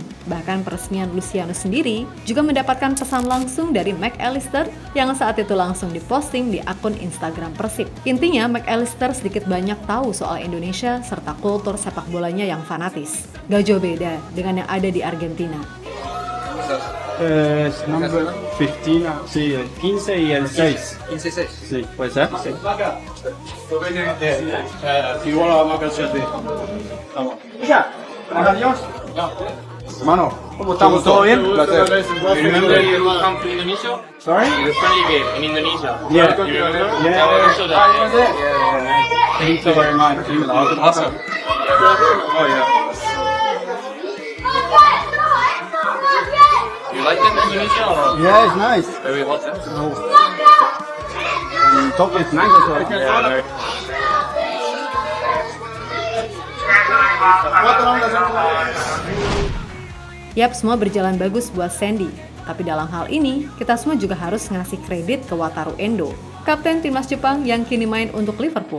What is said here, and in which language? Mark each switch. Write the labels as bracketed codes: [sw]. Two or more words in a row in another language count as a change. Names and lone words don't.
[id] Bahkan peresmian Luciano sendiri juga mendapatkan pesan langsung dari Mac Allister yang saat itu langsung diposting di akun Instagram Persib. Intinya Mac Allister sedikit banyak tahu soal Indonesia serta kultur sepak bolanya yang fanatis. Gak jauh beda dengan yang ada di Argentina. [es] Number 15, sí, el 15 y el 6. 15 y 6. Sí, puede ser. Sí. Igual a la marca 7. Vamos. Ya, adiós. Mano, ¿cómo estamos? ¿Todo bien? Placer. [en] You remember you come to Indonesia? Sorry? The friendly game in Indonesia. Yeah. You remember? Yeah. I will show that. Thank you very much. Awesome. Oh, yeah. You like it in Indonesia or Yeah, it's nice. very hot? Top is nice as well. Yeah, very. [id] Yap, semua berjalan bagus buat Sandy. Tapi dalam hal ini, kita semua juga harus ngasih kredit ke Wataru Endo, kapten timnas Jepang yang kini main untuk Liverpool.